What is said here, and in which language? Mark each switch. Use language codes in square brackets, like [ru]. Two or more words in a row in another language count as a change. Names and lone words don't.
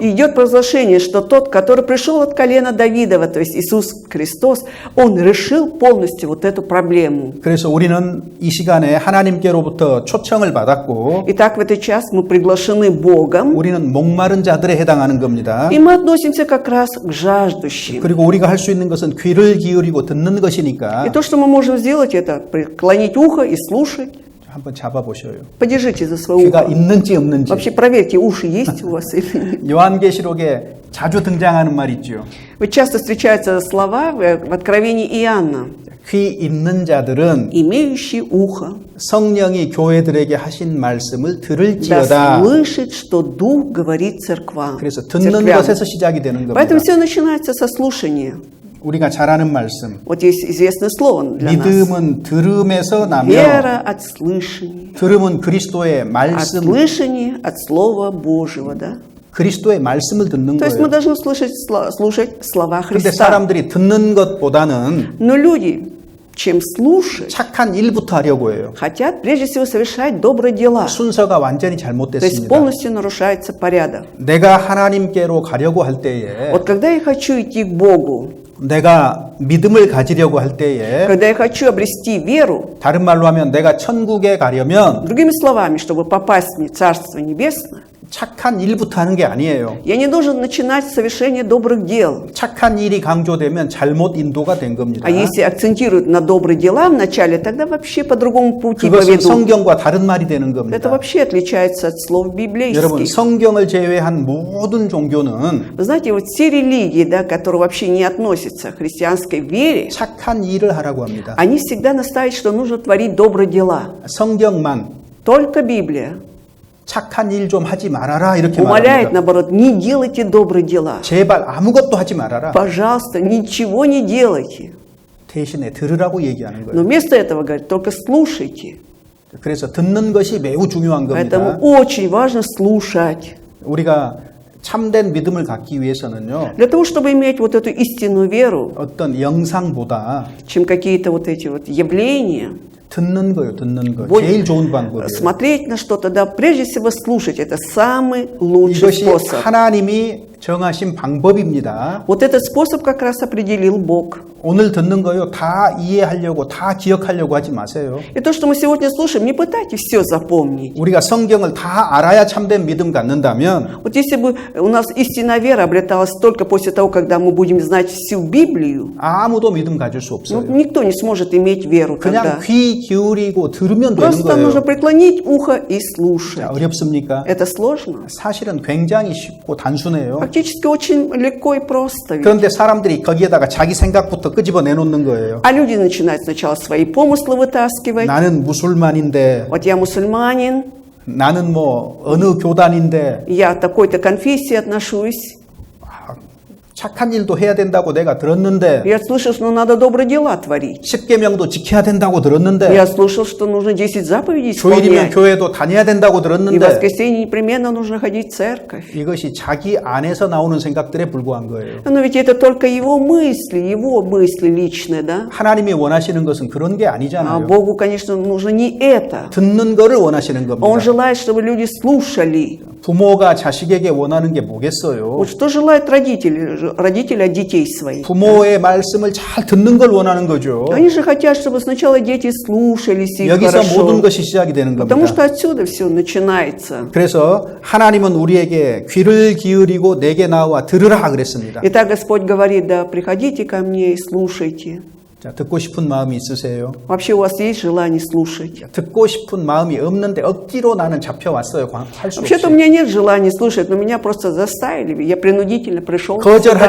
[ru] И идет провозглашение, что тот, который пришел от колена Давидова, то есть Иисус Христос, Он решил полностью вот эту проблему. [ko] 그래서 우리는 이 시간에 하나님께로부터 초청을 받았고 [ru] Итак, в этот час мы приглашены Богом, [ko] 우리는 목마른 자들에 해당하는 겁니다. [ru] и мы относимся как раз к жаждущим. [ko] 그리고 우리가 할 수 있는 것은 귀를 기울이고 듣는 것이니까 [ru] И то, что мы можем сделать, это преклонить ухо и слушать. [ko] 한번 잡아보셔요. [ru] Подержите за свое [ko] 귀가 [ru] ухо. [ko] 있는지 없는지. [ru] Вообще проверьте, уши есть у вас или нет. [ko] 요한계시록에 자주 등장하는 말 있죠. [ru] Вот часто встречаются слова в Откровении Иоанна. [ko] 귀 있는 자들은 [ru] Имеющий ухо, [ko] 성령이 교회들에게 하신 말씀을 [ru] да [ko] 들을지어다. [ru] слышит, что Дух говорит церквам. [ko] 그래서 듣는 [ru] церквям. [ko] 것에서 시작이 되는 겁니다. [ru] Поэтому все начинается со слушания. [ko] 우리가 잘 아는 말씀. [ru] Вот есть известное слово для нас. [ko] 믿음은 들음에서 나며 [ru] Вера от слышания. [ko] 들음은 그리스도의 [ru] От [ko] 말씀, [ru] слышания, от Слова Божьего, да? [ko] 그리스도의 말씀을 듣는 [ru] То есть мы [ko] 거예요. [ru] должны слушать слова [ko] 그런데 [ru] Христа. [ko] 사람들이 듣는 것보다는 [ru] Но люди, чем слушать, [ko] 착한 일부터 하려고 해요. [ru] хотят прежде всего совершать добрые дела. [ko] 순서가 완전히 [ru] То есть [ko] 잘못됐습니다. [ru] полностью нарушается порядок. [ko] 내가 하나님께로 가려고 할 때에 [ru] Вот когда я хочу идти к Богу, [ko] 내가 믿음을 가지려고 할 때에 [ru] когда я хочу обрести веру, [ko] 다른 말로 하면 내가 천국에 가려면 [ru] другими словами, чтобы попасть в Царство Небесное, [ko] 착한 일부터 하는 게 아니에요. [ru] Я не должен начинать с совершения добрых дел. [ko] 착한 일이 강조되면 잘못 인도가 된 겁니다. [ru] А если акцентируют на добрые дела вначале, тогда вообще по другому пути [ko] 그것은 [ru] поведут. [ko] 성경과 다른 말이 되는 [ru] Это [ko] 겁니다. [ru] вообще отличается от слов [ko] 여러분, [ru] библейских. [ko] 성경을 제외한 모든 종교는 [ru] Вы знаете, вот все религии, да, которые вообще не относятся к христианской вере, [ko] 착한 일을 하라고 합니다. [ru] они всегда настаивают, что нужно творить добрые дела. [ko] 성경만 [ru] Только Библия [ko] 착한 일 좀 하지 말아라 이렇게 [ru] умоляет, [ko] 말합니다. [ru] наоборот, не делайте добрые дела. [ko] 제발 아무것도 하지 말아라. [ru] Пожалуйста, ничего не делайте. [ko] 대신에 들으라고 얘기하는 [ru] Но [ko] 거예요. [ru] вместо этого, говорит, только слушайте. [ko] 그래서 듣는 것이 매우 중요한 [ru] Поэтому [ko] 겁니다. [ru] очень важно слушать. [ko] 우리가 참된 믿음을 갖기 위해서는요. [ru] Для того, чтобы иметь вот эту истинную веру, [ko] 어떤 영상보다 [ru] чем какие-то вот эти вот явления, [ko] 듣는 거예요. 듣는 거. [ru] более [ko] 제일 좋은 방법이에요. [ru] смотреть на что-то, да, прежде всего слушать, это самый лучший [ko] 이것이 [ru] способ. [ko] 하나님이 정하신 방법입니다. [ru] Вот этот способ как раз определил Бог. [ko] 오늘 듣는 거요. 다 이해하려고, 다 기억하려고 하지 마세요. [ru] И то, что мы сегодня слушаем, не пытайтесь все запомнить. [ko] 우리가 성경을 다 알아야 참된 믿음 갖는다면 [ru] Вот если бы у нас истинная вера обреталась только после того, когда мы будем знать всю Библию, [ko] 아무도 믿음 가질 수 [ru] ну, [ko] 없어요. [ru] никто не сможет иметь веру тогда. [ko] 그냥 귀 기울이고 들으면 되는 [ru] Просто нужно [ko] 거예요. [ru] преклонить ухо и слушать. [ko] 자, 어렵습니까? [ru] Это сложно? [ko] 사실은 굉장히 쉽고 단순해요. [ru] Практически очень легко и просто. ведь. [ko] 그런데 사람들이 거기에다가 자기 생각부터 끄집어내 놓는 거예요. [ru] А люди начинают сначала свои помыслы вытаскивать. [ko] 나는 무술만인데, [ru] Вот я мусульманин, [ko] 나는 뭐 어느 교단인데, [ru] я к такой-то конфессии отношусь. [ko] 착한 일도 해야 된다고 내가 들었는데, [ru] Я слышал, что надо добрые дела творить. [ko] 10계명도 지켜야 된다고 들었는데, [ru] Я слышал, что нужно 10 заповедей [ko] 주일이면 [ru] исполнять. [ko] 교회도 다녀야 된다고 [ru] И в [ko] 들었는데, [ru] воскресенье непременно нужно ходить в церковь. [ko] 이것이 자기 안에서 나오는 생각들에 불과한 거예요. [ru] Но ведь это только его мысли личные, да? [ko] 하나님이 원하시는 것은 그런 게 [ru] А [ko] 아니잖아요. [ru] Богу, конечно, нужно не это. [ko] 듣는 거를 원하시는 [ru] Он [ko] 겁니다. [ru] желает, чтобы люди слушали. [ko] 부모가 자식에게 원하는 게 뭐겠어요? [ru] Вот что желают родители от детей своих? [ko] 부모의 말씀을 잘 듣는 걸 원하는 거죠. [ru] Они же хотят, чтобы сначала дети слушались их [ko] 여기서 모든 [ru] хорошо. [ko] 것이 시작이 되는 [ru] Потому [ko] 겁니다. [ru] что отсюда все начинается. [ko] 그래서 하나님은 우리에게 귀를 기울이고 내게 나와 들으라 그랬습니다. [ru] Итак, Господь говорит, да, приходите ко мне и слушайте. [ko] 자, 듣고 싶은 마음이 있으세요? [ru] Вообще у вас есть желание слушать? [ko] 듣고 싶은 마음이 없는데 억지로 나는 잡혀왔어요. 할 수 없이. [ru] Вообще-то у меня нет желания слушать, но меня просто заставили. Я принудительно пришел [ko] 거절하지